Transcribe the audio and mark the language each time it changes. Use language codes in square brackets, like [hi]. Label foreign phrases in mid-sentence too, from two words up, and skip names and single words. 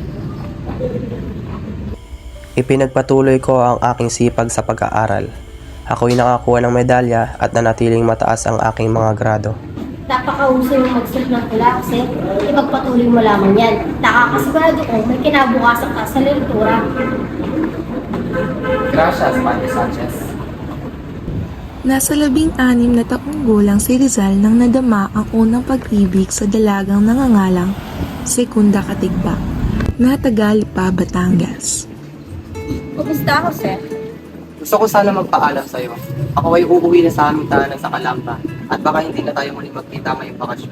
[tl] Ipinagpatuloy ko ang aking sipag sa pag-aaral. Ako'y nakakuha ng medalya at nanatiling mataas ang aking mga grado. Napakahusay mo magsuot ng pula, sir. Ipagpatuloy mo lamang yan. Nakakasigurado ko may kinabukasan ka sa literatura. Gracias, Padre Sanchez. Nasa 16 na taong gulang si Rizal nang nadama ang unang pag-ibig sa dalagang nangangalang Segunda Katigba na taga Lipa, Batangas. Kumusta ako, sir? Gusto ko sana magpaalam sa'yo. Ako ay uuwi na sa aming tahanan sa Calamba at baka hindi na tayo muli magkita ngayong bakasyon.